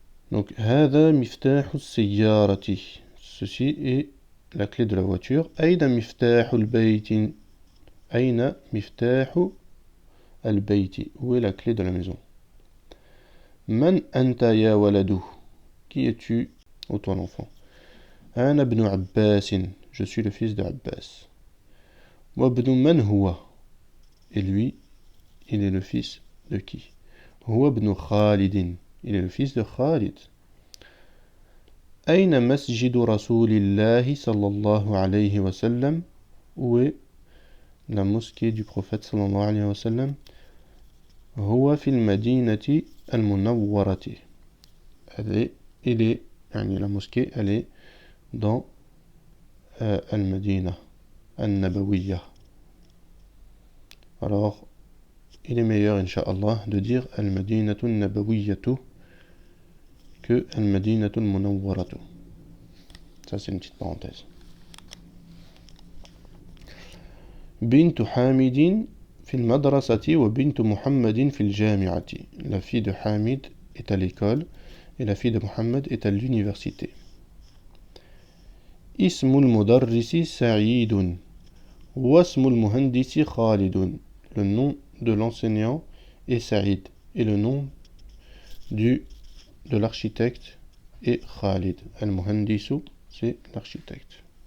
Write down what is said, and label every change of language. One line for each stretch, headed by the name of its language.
French: Donc
Arabic: هذا مفتاح السيارة.
French: Ceci est la clé de la voiture.
Arabic: أين مفتاح البيت. أين مفتاح البيت.
French: Où est la clé de la maison.
Arabic: من أنت يا ولد.
French: Qui es-tu, ô toi l'enfant.
Arabic: أنا ابن عباس.
French: Je suis le fils de Abbas.
Arabic: وابن من هو.
French: Et lui, il est le fils de qui.
Arabic: هو ابن خالد.
French: Il est le fils de Khalid.
Arabic: أين مسجد رسول الله صلى الله عليه وسلم.
French: Où est la mosquée du prophète
Arabic: صلى الله عليه وسلم. هو في المدينة المنورة.
French: La mosquée, elle est dans Al-Madina, Al-Nabawiyya. Alors, il est meilleur, Inch'Allah, de dire Al-Madinatu Nabawiyyatu que Al-Madinatu Munawwaratu. Ça, c'est une petite parenthèse.
Arabic: Bintu Hamidin في المدرسة وبنت محمد في الجامعة.
French: La fille de Hamid est à l'école et la fille de Mohammed est à l'université.
Arabic: اسم المدرس سعيد واسم المهندس خالد.
French: Le nom de l'enseignant est Saïd et le nom de l'architecte est Khalid. Al-Muhandisu, c'est l'architecte.